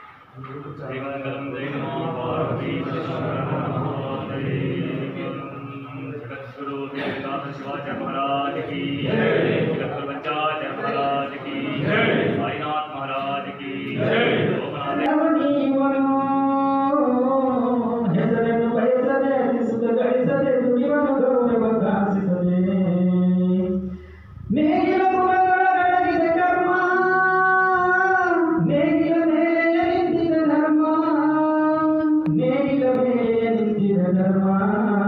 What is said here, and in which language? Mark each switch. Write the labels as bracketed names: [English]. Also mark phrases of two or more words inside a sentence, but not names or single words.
[Hindi] श्रीमंगलम जय नमो पार्वती जगद्गुरु देवदास शिवाचार्य महाराज की जगद्गुरु पंचाचार्य महाराज की साईनाथ महाराज की [Kannada] ಹೆಸರನ್ನು ಬಯಸದೆ ಸುಖ ಗಳಿಸದೆ ದುಡಿವನು ಗೌರವ ಬಗ್ಗಾಸಿಸದೆ ನೇಗಿಲ ಕುಲದೊಳಗಡಗಿದೆ ಕರ್ಮ ನೇಗಿಲ ಮೇಲೆ ನಿಂತಿದ ಧರ್ಮ ನೇಗಿಲ ಮೇಲೆ ನಿಂತಿದ ಧರ್ಮ